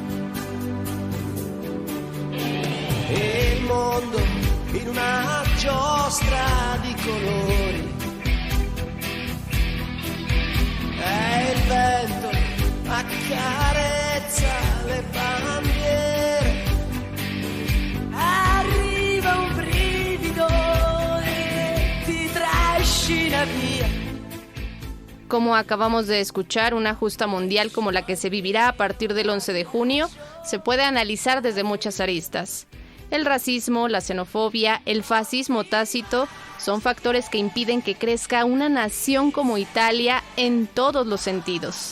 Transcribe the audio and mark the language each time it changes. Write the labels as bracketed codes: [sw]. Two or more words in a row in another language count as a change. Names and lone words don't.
[it] E il mondo in una giostra di colori, e il vento accarezza le bandiere, arriva un brivido e ti trascina via. [es] Como acabamos de escuchar, una justa mundial como la que se vivirá a partir del 11 de junio se puede analizar desde muchas aristas. El racismo, la xenofobia, el fascismo tácito son factores que impiden que crezca una nación como Italia en todos los sentidos.